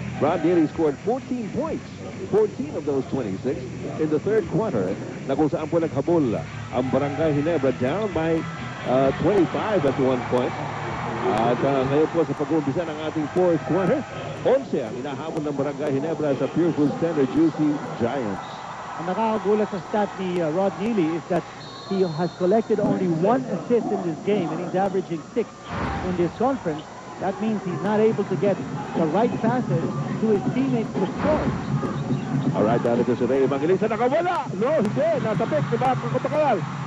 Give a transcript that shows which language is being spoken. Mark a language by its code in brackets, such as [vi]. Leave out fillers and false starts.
[en] Rod Neely scored 14 points, 14 of those 26 in the third quarter, [tl] na kung saan po naghabol ang [en] Barangay Ginebra down by 25 at one point. [tl] At ngayon po sa pag-uumpisa ng ating fourth quarter, 11 ang inahabol ng Barangay Ginebra sa Pure Foods Center Juicy Giants. Ang nakakagulat sa stat ni [en] Rod Neely is that he has collected only 1 assist in this game and he's averaging 6 in this conference. That means he's not able to get the right passes to his teammates to score. [tl] Alright, narito si Ray Evangelista. Nakawala! No, hindi. Nasa pick ni Marco Cotacaral.